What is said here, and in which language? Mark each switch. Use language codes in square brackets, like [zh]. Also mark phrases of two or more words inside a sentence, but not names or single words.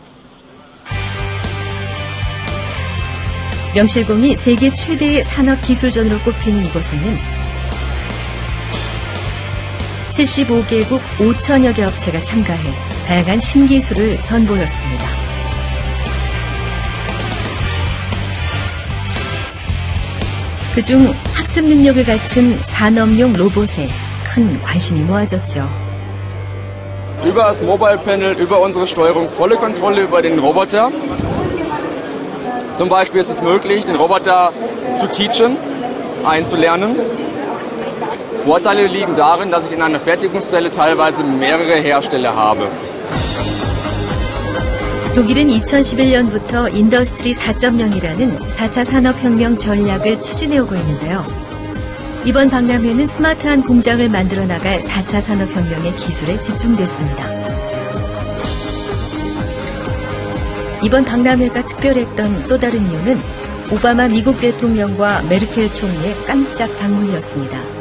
[ko] 명실공히 세계 최대의 산업 기술전으로 꼽히는 이곳에는 75개국 5천여 개 업체가 참가해 다양한 신기술을 선보였습니다. 그중 학습 능력을 갖춘 산업용 로봇에 큰 관심이 모아졌죠. [de] Über das Mobile Panel, über unsere Steuerung volle Kontrolle über den Roboter. Zum Beispiel ist es möglich, den Roboter zu teachen, einzulernen. Vorteile liegen darin, dass ich in einer Fertigungszelle teilweise mehrere Hersteller habe. [ko] 독일은 2011년부터 인더스트리 4.0이라는 4차 산업혁명 전략을 추진해오고 있는데요. 이번 박람회는 스마트한 공장을 만들어 나갈 4차 산업혁명의 기술에 집중됐습니다. 이번 박람회가 특별했던 또 다른 이유는 오바마 미국 대통령과 메르켈 총리의 깜짝 방문이었습니다.